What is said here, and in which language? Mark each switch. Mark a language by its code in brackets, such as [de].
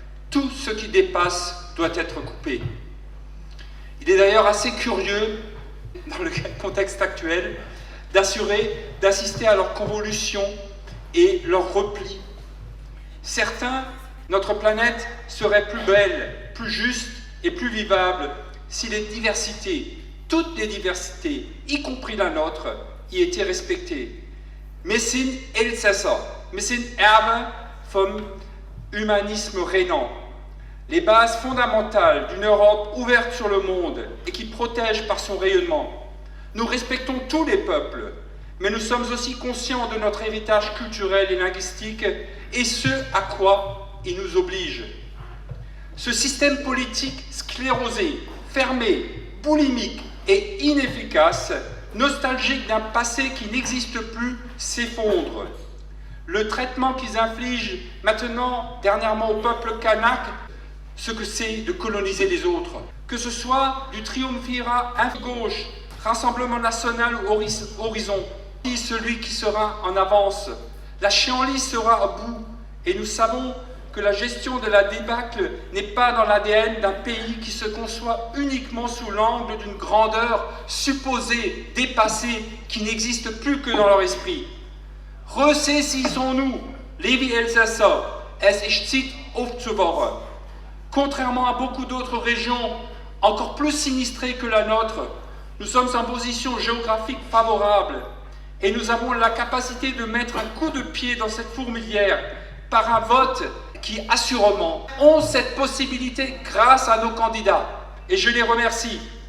[fr] Tout ce qui dépasse doit être coupé. Il est d'ailleurs assez curieux, dans le contexte actuel, d'assister à leur convolution et leur repli. Certains, notre planète serait plus belle, plus juste et plus vivable si les diversités, toutes les diversités, y compris la nôtre, y étaient respectées. [de] Wir sind Elsässer, wir sind Erbe vom humanisme rhénan. [fr] Les bases fondamentales d'une Europe ouverte sur le monde et qui protège par son rayonnement. Nous respectons tous les peuples, mais nous sommes aussi conscients de notre héritage culturel et linguistique et ce à quoi il nous oblige. Ce système politique sclérosé, fermé, boulimique et inefficace, nostalgique d'un passé qui n'existe plus, s'effondre. Le traitement qu'ils infligent maintenant, dernièrement au peuple kanak, ce que c'est de coloniser les autres. Que ce soit du triumvirat gauche, Rassemblement national ou Horizon, celui qui sera en avance. La chienlit sera à bout et nous savons que la gestion de la débâcle n'est pas dans l'ADN d'un pays qui se conçoit uniquement sous l'angle d'une grandeur supposée, dépassée, qui n'existe plus que dans leur esprit. Ressaisissons-nous, [de] liebe Elsässer, es ist Zeit aufzuwachen. [fr] Contrairement à beaucoup d'autres régions, encore plus sinistrées que la nôtre, nous sommes en position géographique favorable et nous avons la capacité de mettre un coup de pied dans cette fourmilière par un vote qui, assurément, ont cette possibilité grâce à nos candidats. Et je les remercie.